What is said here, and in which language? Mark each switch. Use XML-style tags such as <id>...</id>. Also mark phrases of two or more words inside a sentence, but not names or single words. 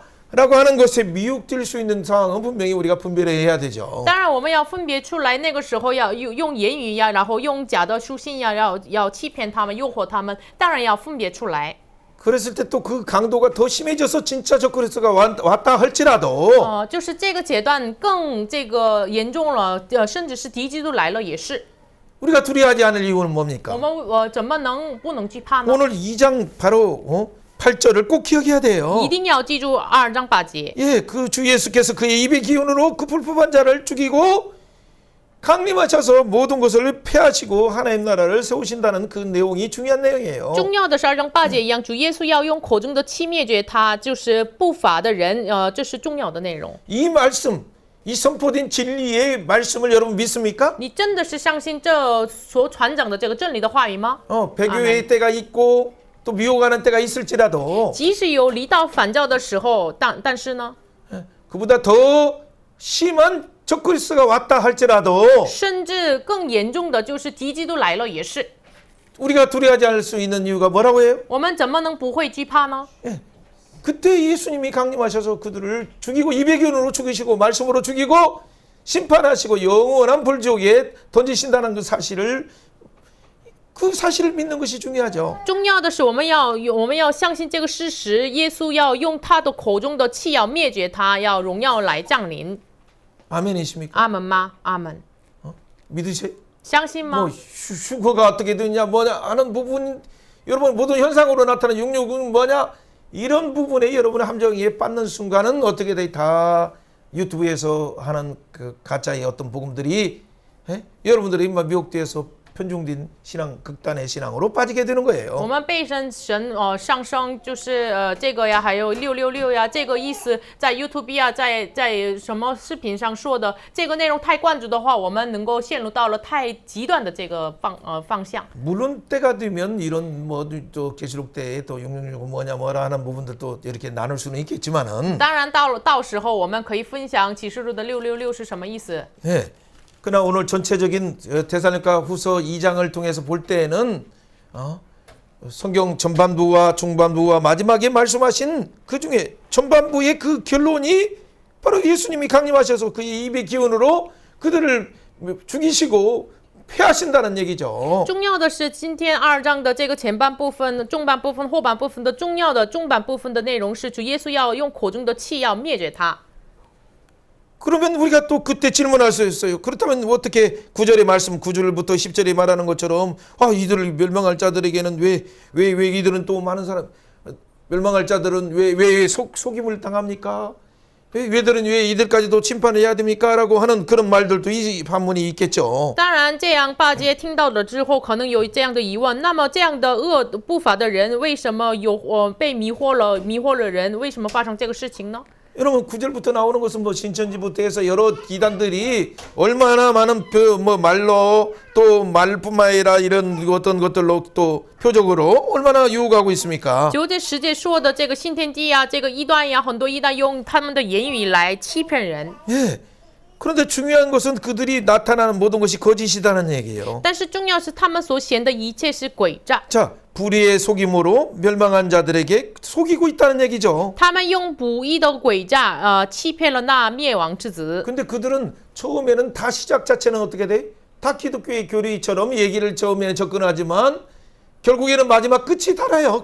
<ko>라고 하는 것에 미혹될 수 있는 상황은 분명히 우리가 분별해야 되죠.</ko> <zh>当然我们要分别出来，那个时候要用言语呀，然后用假的书信呀，要欺骗他们、诱惑他们，当然要分别出来。</zh> <ko>그랬을 때 또 그 강도가 더 심해져서 진짜 적그리스도가 왔다 할지라도</ko> <zh>就是这个阶段更这个严重了，甚至是敌基督来了也是。</zh> <ko>우리가 두려워하지 않을 이유는 뭡니까?</ko> <zh>我们怎么不能惧怕呢？</zh> <ko>오늘 2장 바로 8절을 꼭 기억해야 돼요.</ko> <zh>一定要记住2章8节。</zh> <ko>예, 그 주 예수께서 그의 입의 기운으로 그 불법한 자를 죽이고 강림하셔서 모든 것을 폐하시고 하나님 나라를 세우신다는 그 내용이 중요한 내용이에요.</ko> <zh>重要的是2章8节一样，主耶稣要用口中的气灭绝他，就是不法的人，这是重要的内容。</zh> <ko>이 말씀, 이 선포된 진리의 말씀을 여러분 믿습니까?</ko> <zh>你真的是相信这所传讲的这个真理的话语吗？</zh> <ko>배교의 때가 있고 또 미혹하는 때가 있을지라도</ko> <zh>即使有离道反教的时候，但是呢，</zh> <ko>그보다 더 심한 적그리스도가 왔다 할지라도</ko> <zh>甚至更严重的就是敌基督来了，也是。</zh> <ko>우리가 두려워하지 않을 수 있는 이유가 뭐라고 해요?</ko> <zh>我们怎么能不会惧怕呢？</zh> <ko>그때 예수님이 강림하셔서 그들을 죽이고 입의 기운으로 죽이시고 말씀으로 죽이고 심판하시고 영원한 불지옥에 던지신다는 그 사실을 믿는 것이 중요하죠.</ko> <zh>重要的是我们要相信这个事实，耶稣要用他的口中的气要灭绝他，要荣耀来降临。</zh> <ko>아멘이십니까?</ko> <zh>阿门吗？阿门。</zh> <ko>믿으세요?</ko> <zh>相信吗？</zh> <ko>뭐 슈거가 어떻게 되냐 뭐냐 하는 부분 여러분 모든 현상으로 나타나는 육육은 뭐냐 이런 부분에 여러분의 함정에 빠는 순간은 어떻게 돼? 다 유튜브에서 하는 그 가짜의 어떤 복음들이 여러분들이 미혹돼서 편중된 신앙 극단의 신앙으로 빠지게 되는</ko> <zh>我</zh> <ko>거예요.</ko> <zh>们被神上升，就是这个呀，还有666呀，这个意思在 YouTube 呀，在什么视频上说的这个内容太关注的话，我们能够陷入到了太极端的这个方向。</zh> <ko>물론 때가 되면 이런 뭐또 계시록 때에 또 666 뭐라 하는 부분들도 이렇게 나눌 수는 있겠지만은</ko> <zh>当然到时候我们可以分享启示录的666是什么意思。</zh> <ko>예. 그러나 오늘 전체적인 데살로니가 후서 2장을 통해서 볼 때에는 성경 전반부와 중반부와 마지막에 말씀하신 그 중에 전반부의 그 결론이 바로 예수님이 강림하셔서 그의 입의 기운으로 그들을 죽이시고 폐하신다는 얘기죠.</ko> <zh>重要的是今天2章的这个前半部分、中半部分、后半部分的重要的中半部分的内容是主耶稣要用口中的气要灭绝他。</zh> <ko>그러면 우리가 또 그때 질문할 수 있어요. 그렇다면 어떻게 9절의 말씀 9절부터 10절에 말하는 것처럼 이들을 멸망할 자들에게는 왜 이들은 또 많은 사람 멸망할 자들은 왜 속임을 당합니까? 왜들은 왜 이들까지도 심판해야 됩니까? 라고 하는 그런 말들도 이 반문이 있겠죠.</ko> <zh>当然，这样8节听到了之后，可能有这样的疑问：那么这样的不法的人，为什么被迷惑了人？为什么发生这个事情呢？</zh> <ko>여러분 9절부터 나오는 것은 뭐 신천지부터 해서 여러 이단들이 얼마나 많은 말로 또 말뿐만 아니라 이런 어떤 것들로 또 표적으로 얼마나 유혹하고 있습니까?</ko> <zh>9 节10节说的这个新天地呀，这个异端呀，很多异端用他们的言语来欺骗人。</zh> <ko>예. 그런데 중요한 것은 그들이 나타나는 모든 것이 거짓이라는 얘기예요.</ko> <zh>但是重要是他们所显的一切是诡诈。</zh> <ko>자, 불의의 속임으로 멸망한 자들에게 속이고 있다는 얘기죠.</ko> <zh>他们用不义的诡诈，欺骗了那灭亡之子。</zh> <ko>근데 그들은 처음에는 다 시작 자체는 어떻게 돼? 다 기독교의 교리처럼 얘기를 처음에는 접근하지만 결국에는 마지막 끝이 달라요.</ko>